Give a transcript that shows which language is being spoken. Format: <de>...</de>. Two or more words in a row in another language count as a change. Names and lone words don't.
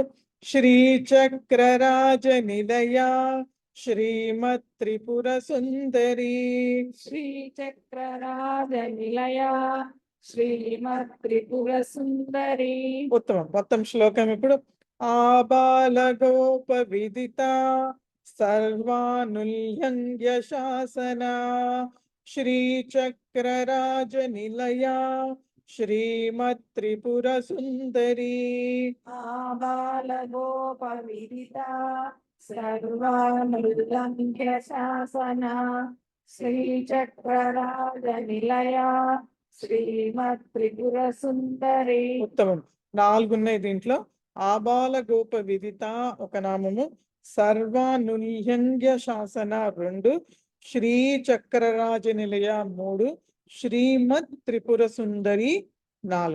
<sa>శ్రీచక్రరాజ నిలయ శ్రీమత్ త్రిపుర సుందరి. శ్రీచక్రరాజ నిలయ శ్రీమత్ త్రిపుర సుందరి.</sa> <te>ఉత్తమం. మొత్తం శ్లోకం ఇప్పుడు.</te> <sa>ఆబాల గోప విదిత सर्वानुल्लङ्घ्य शासना श्रीचक्रराजनिलया श्रीमत्त्रिपुरसुन्दरी आबालगोपविदिता सर्वानुल्लङ्घ्य शासना श्रीचक्रराजनिलया శ్రీమత్త్రిపురసుందరి.</sa> <te>ఉత్తమం. 4 ఉన్నాయి దీంట్లో.</te> <sa>ఆబాల గోప విదిత</sa> <te>ఒక నామము,</te> <sa>సర్వానుల్యంఘ్య శాసన</sa> <te>2,</te> <sa>శ్రీ చక్రరాజ నిలయ</sa> <te>3,</te> <sa>శ్రీమత్ త్రిపుర సుందరి</sa> <te>4.</te>